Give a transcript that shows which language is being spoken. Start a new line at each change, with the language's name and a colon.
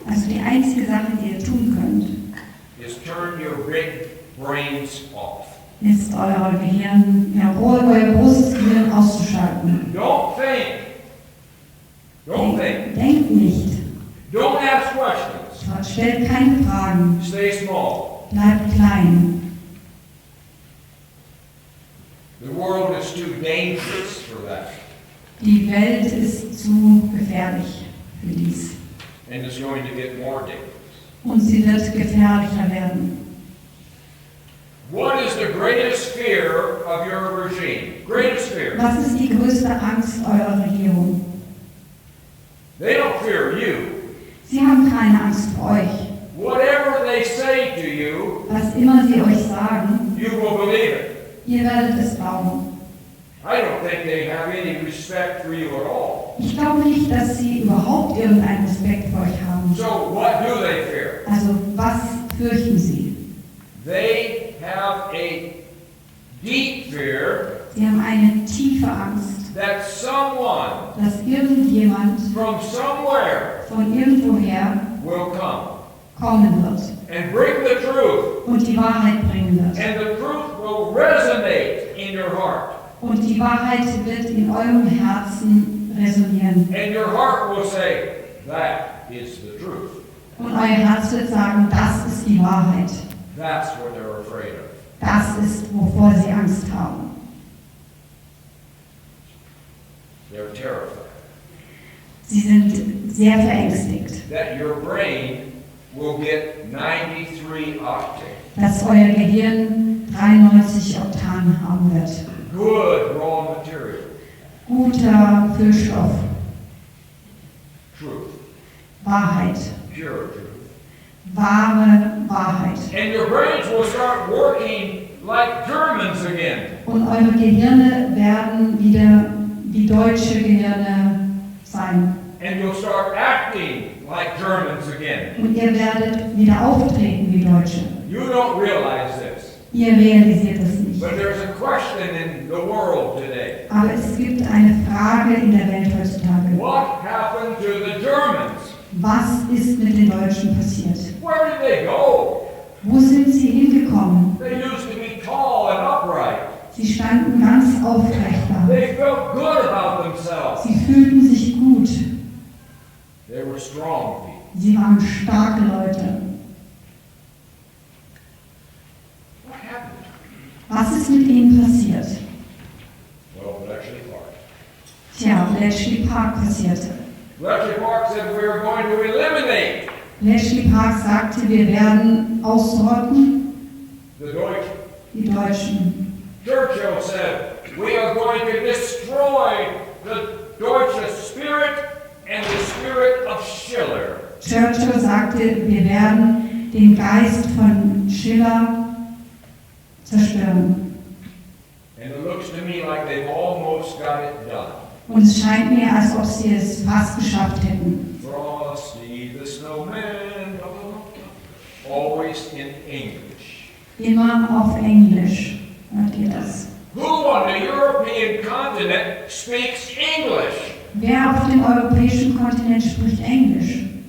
German: Also die einzige Sache, die ihr tun könnt,
English: is turn your big brains off.
German: ist euer Gehirn, euer großes Gehirn auszuschalten.
English: Don't think. Don't think.
German: Denkt nicht.
English: Don't ask questions.
German: Stellt keine Fragen.
English: Stay small.
German: Bleibt klein.
English: The world is too dangerous for that.
German: Die Welt ist zu gefährlich für dies.
English: And it's going to get more dangerous.
German: Und sie wird gefährlicher werden.
English: What is the greatest fear of your regime? Greatest fear.
German: Was ist die größte Angst eurer Regierung?
English: They don't fear you.
German: Sie haben keine Angst vor euch.
English: Whatever they say to you,
German: Was immer sie euch sagen,
English: you will believe it.
German: ihr werdet es glauben.
English: I don't think they have any respect for you at all.
German: Ich glaube nicht, dass sie überhaupt irgendeinen Respekt vor euch haben.
English: So what do they fear?
German: Also, was fürchten sie?
English: They have a deep fear
German: Sie haben eine tiefe Angst,
English: that someone
German: dass irgendjemand
English: from somewhere
German: von irgendwoher
English: will come
German: kommen wird
English: and bring the truth.
German: und die Wahrheit bringen wird.
English: And the truth will resonate in your heart.
German: Und die Wahrheit wird in eurem Herzen resonieren.
English: And your heart will say, that is the truth.
German: Und euer Herz wird sagen, das ist die Wahrheit.
English: That's what they're afraid of.
German: Das ist, wovor sie Angst haben.
English: They're terrified.
German: Sie sind sehr verängstigt,
English: That your brain will get 93 octane.
German: dass euer Gehirn 93 Oktan haben wird.
English: Good raw material.
German: Guter Füllstoff,
English: Truth.
German: Wahrheit,
English: Pure truth.
German: wahre Wahrheit.
English: And your brains will start working like Germans again.
German: Und eure Gehirne werden wieder wie deutsche Gehirne sein.
English: And you'll start acting like Germans again.
German: Und ihr werdet wieder auftreten wie Deutsche.
English: You don't realize this.
German: Ihr realisiert es nicht.
English: But there's a question in the world today.
German: Aber es gibt eine Frage in der Welt heutzutage.
English: What happened to the Germans?
German: Was ist mit den Deutschen passiert?
English: Where did they go?
German: Wo sind sie hingekommen?
English: They used to be tall and upright.
German: Sie standen ganz aufrecht da.
English: They felt good about themselves.
German: Sie fühlten sich gut.
English: They were strong people.
German: Sie waren starke Leute.
English: What happened?
German: Was ist mit ihnen passiert?
English: Well, Bletchley Park.
German: Tja, Bletchley Park passierte.
English: Bletchley Park said we are going to eliminate
German: Bletchley Park sagte, wir werden ausrotten
English: the Deutschen.
German: die Deutschen.
English: Churchill said we are going to destroy the Deutsche spirit and the spirit of Schiller.
German: Churchill sagte, wir werden den Geist von Schiller zerstören.
English: And it looks to me like they've almost got it done.
German: Und es scheint mir, als ob sie es fast geschafft hätten.
English: Frosty the Snowman, always in English.
German: Immer auf Englisch Hört ihr das?
English: Who on the European continent speaks English?
German: Wer auf dem europäischen Kontinent spricht Englisch?